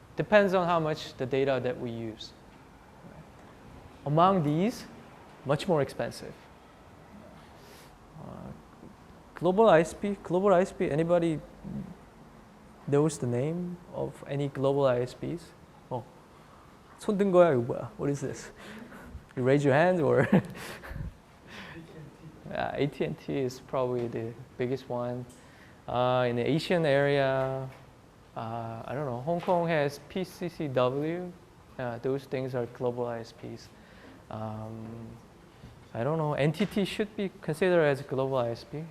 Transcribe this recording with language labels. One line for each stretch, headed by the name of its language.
English: Depends on how much the data that we use. Among these, much more expensive. Global ISP, anybody knows the name of any global ISPs?
Korean: Oh, 손 든 거야, 이거 뭐야?
English: What is this? You raise your hand or? AT&T is probably the biggest one. In the Asian area, I don't know, Hong Kong has PCCW. Those things are global ISPs. I don't know, NTT should be considered as a global ISP.